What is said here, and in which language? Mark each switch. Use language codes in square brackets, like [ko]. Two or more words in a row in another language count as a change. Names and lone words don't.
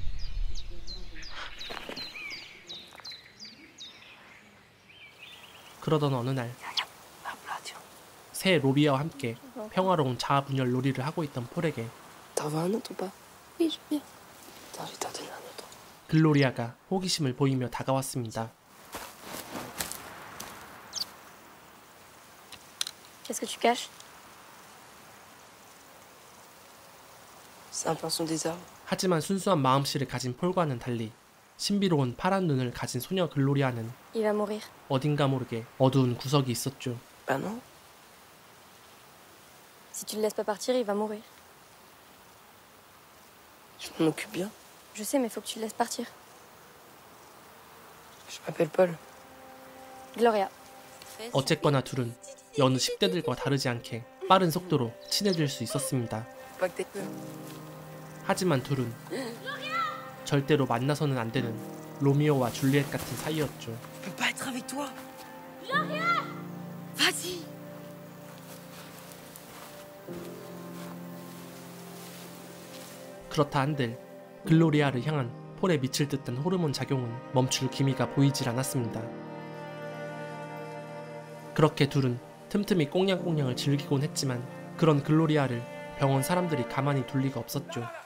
[ko] 그러던 어느 날 새 로비아와 함께 평화로운 자아분열 놀이를 하고 있던 폴에게 글로리아가 호기심을 보이며 다가왔습니다. [fr] Qu'est-ce que tu caches? C'est un pinson des arbres. [ko] 하지만 순수한 마음씨를 가진 폴과는 달리 신비로운 파란 눈을 가진 소녀 글로리아는 [fr] Il va mourir. [ko] 어딘가 모르게 어두운 구석이 있었죠. [fr] Bah non. Si tu le laisses pas partir, il va mourir. Je m'en occupe bien. Je sais, mais faut que tu le laisses partir. Je m'appelle Paul. Gloria. [ko] 어쨌거나 둘은 여느 10대들과 다르지 않게 빠른 속도로 친해질 수 있었습니다. [fr] Pas que t'aies peur. [ko] 하지만 둘은 절대로 만나서는 안 되는 로미오와 줄리엣 같은 사이였죠. [fr] Je peux pas être avec toi. Vas-y. [ko] 그렇다 한들 글로리아를 향한 폴에 미칠 듯한 호르몬 작용은 멈출 기미가 보이질 않았습니다. 그렇게 둘은 틈틈이 꽁냥꽁냥을 즐기곤 했지만 그런 글로리아를 병원 사람들이 가만히 둘 리가 없었죠.